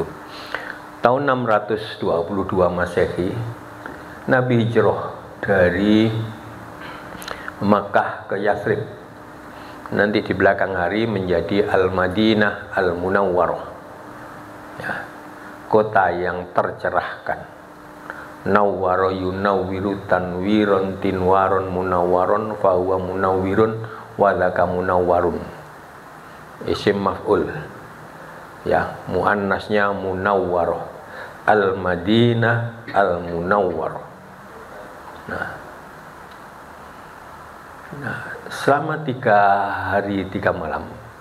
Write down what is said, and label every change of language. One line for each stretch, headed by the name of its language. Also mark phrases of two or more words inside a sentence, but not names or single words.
Indonesian: Tahun 622 Masehi, Nabi hijrah dari Makkah ke Yathrib. Nanti di belakang hari menjadi Al-Madinah Al-Munawwarah. Ya. Kota yang tercerahkan.
Arabic: نوّر ينوّر تنويرا تنوارا منوّرا فهو منوِّر وذاك منوَّر. اسم مفعول.
Indonesian: Ya, muannasnya munawwaroh. Al-Madinah Al-Munawwarah. Nah, selama 3 hari 3 malam